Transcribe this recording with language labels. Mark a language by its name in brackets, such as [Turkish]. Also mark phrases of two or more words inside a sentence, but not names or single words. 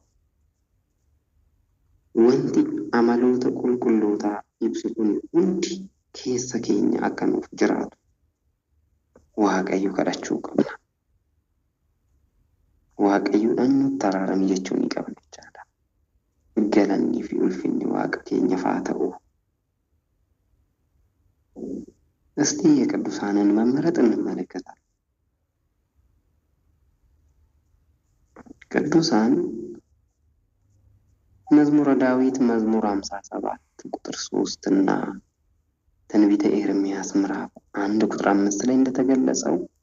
[Oromo] Wanti amaloota qulqullootaa ibsu kun hundi keessa keenya akka nuuf jiraatu Waaqayyo kadhachuu qabna. Waaqayyoodhaan nutti araarami jechuu ni qabna jechaadha. Galannii fi ulfinni Waaqa keenyaaf haa ta'u. [Amharic] እስቲ የቅዱሳንን መመረጥ እንመለከታለን። ቅዱሳን መዝሙረ ዳዊት መዝሙር 57 ቁጥር 3 እና ትንቢተ ኤርምያስ ምዕራፍ 1 ቁጥር 5 ላይ እንደተገለጸው